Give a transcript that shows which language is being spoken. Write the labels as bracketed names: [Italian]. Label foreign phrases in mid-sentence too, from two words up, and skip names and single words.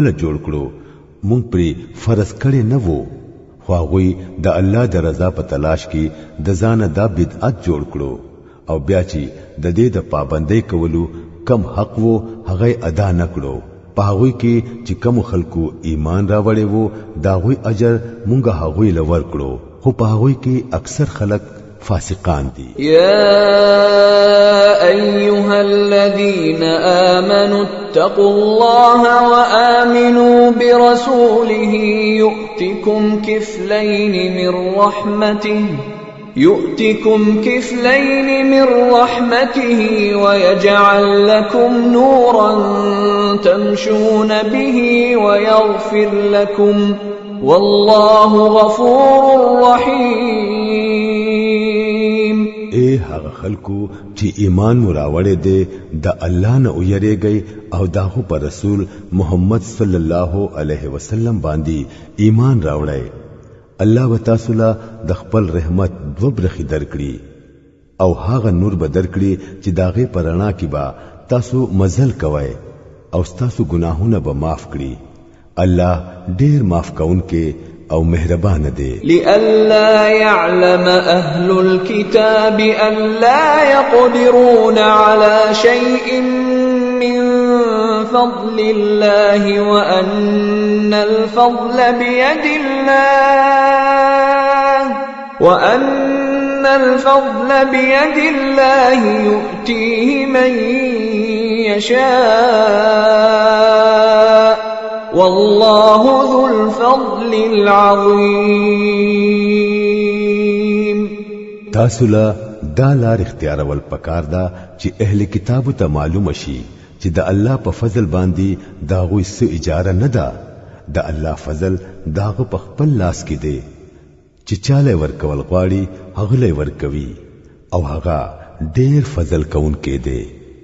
[Pashto] جوړ کړو مونږ پرې فرض کړي نه وو خو هغه د الله د رضا په تلاش کې د ځان د بدعت جوړ کړو او بیا چې د دې د پابندۍ کولو کم حق وو هغه ادا نکړو په هغه کې چې کم خلکو ایمان راوړې وو داوی اجر مونږه هغه لور کړو خو په هغه کې اکثر خلک فاسقان دي. [Arabic] يا أيها الذين آمنوا اتقوا الله وآمنوا برسوله يؤتكم كفلين من رحمته ويجعل لكم نورا تمشون به ويغفر لكم والله غفور رحيم. [Pashto] اے هغه خلکو چې ایمان مراوړې دي د الله نه ویریږي او داغه پر رسول محمد [Arabic] صلی الله علیه وسلم [Pashto] باندې ایمان راوړی الله وتعالى د خپل رحمت دو برخي درکړي او هغه نور به درکړي چې داغه پرانا کې با تاسو مزل کوئ او تاسو ګناهونه به معاف کړي الله ډیر معاف کونکي او مهربان دی. [Arabic] لئلا يعلم أهل الكتاب ألا يقدرون على شيء من فضل الله وأن الفضل بيد الله يؤتيه من يشاء والله ذو الفضل العظيم. [Pashto] تاسو لا دا لار اختیار ول پکار دا چې اهل کتابو ته معلوم شي چې د الله په فضل باندې داغوی څه اجاره نه ده د الله فضل داغه په خپل لاس کې دی چې چاله ورکول غواړي هغه لې ورکوي او هغه ډېر فضل کوونکی دی.